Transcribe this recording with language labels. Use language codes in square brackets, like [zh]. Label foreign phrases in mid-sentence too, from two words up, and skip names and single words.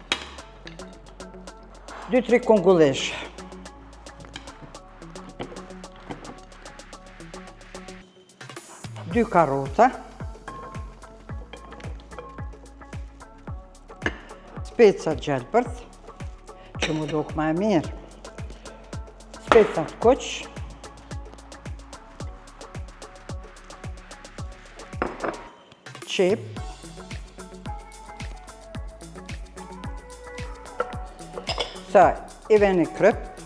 [sq] 2-3 kongullish. Dy karota. Speca gjelbërt, që mu duk ma e mirë. Speca të kuq. Qep, sa i veni kryp,